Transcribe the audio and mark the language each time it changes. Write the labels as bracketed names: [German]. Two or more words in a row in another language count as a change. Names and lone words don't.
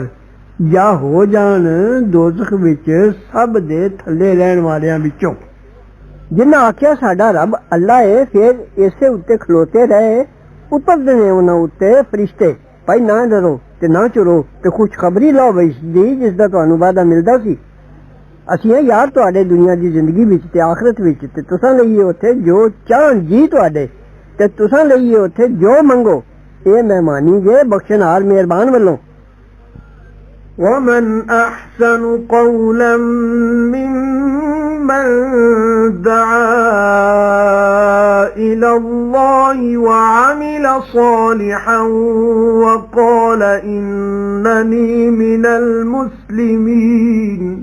[Punjabi] ਜਾਂ ਹੋ ਜਾਣ ਦੋਜ਼ਖ ਵਿੱਚ ਸਭ ਦੇ ਥੱਲੇ ਰਹਿਣ ਵਾਲਿਆਂ ਵਿੱਚੋਂ ਜਿਨ੍ਹਾਂ ਆਖਿਆ ਸਾਡਾ ਰੱਬ ਅੱਲਾ ਹੈ ਫਿਰ ਇਸੇ ਉੱਤੇ ਖਲੋਤੇ ਰਹੇ ਉਤਰਦੇ ਨੇ ਉਹਨਾਂ ਉੱਤੇ ਫਰਿਸ਼ਤੇ ਭਾਈ ਨਾ ਡਰੋ ਤੇ ਨਾ ਚੁਰੋ ਤੇ ਖੁਸ਼ਖਬਰੀ ਲਓ ਬਈ ਜਿਸ ਦਾ ਤੁਹਾਨੂੰ ਵਾਅਦਾ ਮਿਲਦਾ ਸੀ ਅਸੀਂ ਇਹ ਯਾਰ ਤੁਹਾਡੇ ਦੁਨੀਆ ਦੀ ਜ਼ਿੰਦਗੀ ਵਿੱਚ ਤੇ ਆਖਰਤ ਵਿੱਚ ਤੇ ਤੁਸਾਂ ਲਈਏ ਉੱਥੇ ਜੋ ਚਾਹਣ ਜੀ ਤੁਹਾਡੇ ਤੇ ਤੁਸਾਂ ਲਈਏ ਉੱਥੇ ਜੋ ਮੰਗੋ ਇਹ ਮਹਿਮਾਨੀ ਜੇ ਬਖਸ਼ਣਹਾਰ ਮਿਹਰਬਾਨ ਵੱਲੋਂ [Arabic] ومن أحسن قولا ممن دعا إلى الله وعمل صالحا وقال إنني من المسلمين